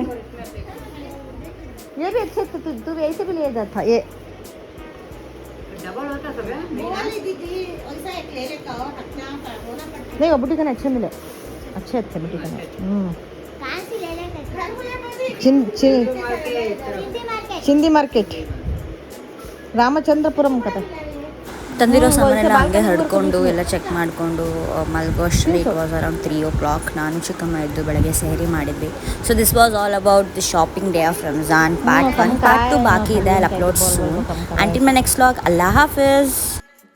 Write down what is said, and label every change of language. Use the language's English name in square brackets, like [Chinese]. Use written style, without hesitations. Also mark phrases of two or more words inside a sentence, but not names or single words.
[Hindi] ये भी अच्छे थे. तू भी ऐसे भी ले जाता था. ये नहीं, वो बुटी खाने अच्छे मिले. अच्छे थे बुटी खाने. चिंदी मार्केट ರಾಮಚಂದ್ರಪುರಂ ಕತೆ. [Kannada] ತಂದಿರೋ ಸಾಮಾನೆಲ್ಲ ಹಂಗೆ ಹಡ್ಕೊಂಡು ಎಲ್ಲ ಚೆಕ್ ಮಾಡಿಕೊಂಡು ಮಲ್ಗೋ ಅಷ್ಟರಲ್ಲಿ [English] it was around 3 o'clock. [Kannada] ನಾನು ಚಿಕ್ಕಮ್ಮ ಇದ್ದು ಬೆಳಗ್ಗೆ ಸೆಹರಿ ಮಾಡಿದ್ವಿ. [English] so this was all about the shopping day of Ramzan part 1. [Kannada] ಪಾರ್ಟ್ 2 ಬಾಕಿ ಇದೆ. [English] I upload soon. Until my next vlog. [Arabic] الله حافظ.